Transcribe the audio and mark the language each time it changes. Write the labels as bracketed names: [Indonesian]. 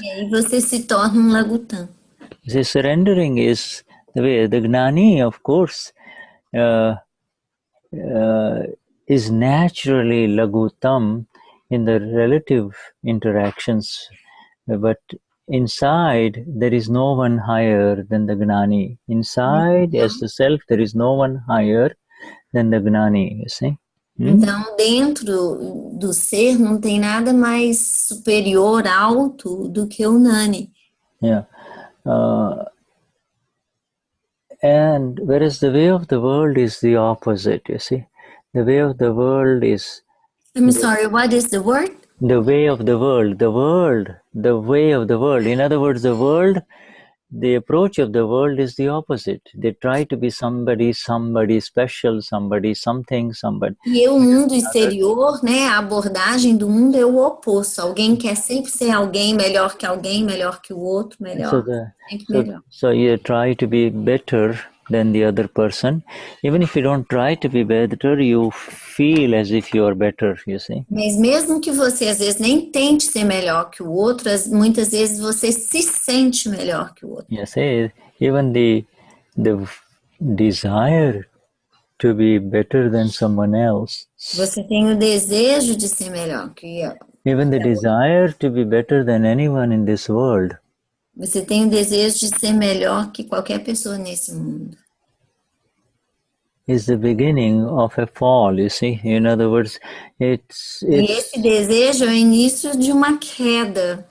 [Portuguese] E aí você se torna lagutam. [English] See, surrendering is the way. The Gnani, of course, is naturally lagutam in the relative interactions, but inside there is no one higher than the Gnani. Inside, as the self, there is no one higher than the Gnani, you see. [Portuguese] Então, dentro do ser não tem nada mais superior, alto do que o Gnani. [English] Yeah. And whereas the way of the world is the opposite, you see. The way of the world is... I'm sorry, what is the word? The way of the world. The way of the world. In other words, the approach of the world is the opposite. They try to be somebody special, somebody, something, somebody. [Portuguese] E o mundo exterior, né, a abordagem do mundo é o oposto. Alguém quer sempre ser alguém, melhor que o outro, melhor. [English] So you try to be better than the other person. Even if you don't try to be better, you feel as if you are better, you see. [Portuguese] Mas mesmo que você às vezes nem tente ser melhor que o outro, muitas vezes você se sente melhor que o outro. [English] Yes, even the desire to be better than someone else. [Portuguese] Você tem o desejo de ser melhor que eu. [English] Even the desire to be better than anyone in this world. [Portuguese] Você tem o desejo de ser melhor que qualquer pessoa nesse mundo. [English] Is the beginning of a fall, you see. In other words, [Portuguese] E esse desejo é o início de uma queda.